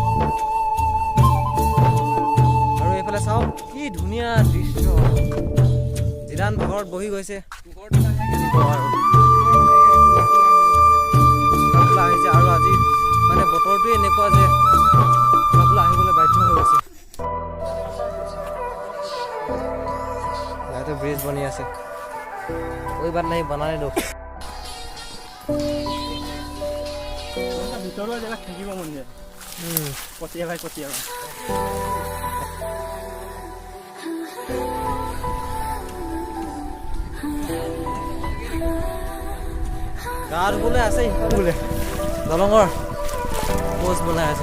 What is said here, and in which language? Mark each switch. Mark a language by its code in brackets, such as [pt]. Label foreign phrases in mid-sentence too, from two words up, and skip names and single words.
[as] আৰু এইফালে চাওক কি ধুনীয়া দৃশ্য, জিৰাণ ভাগৰত বহি গৈছে আহিছে। আৰু আজি মানে বতৰটোৱে এনেকুৱা যে আহিবলৈ বাধ্য হৈ গৈছে। ইয়াতে ব্ৰিজ বনি আছে, [hi] कोई बात नहीं, बनाने दो। [as] ভিতৰৰ জেগাত থাকিব মন যায়, কটীয়া গা ধুবলৈ আছে বোলে, দলঙৰ পোজ বনাই আছে।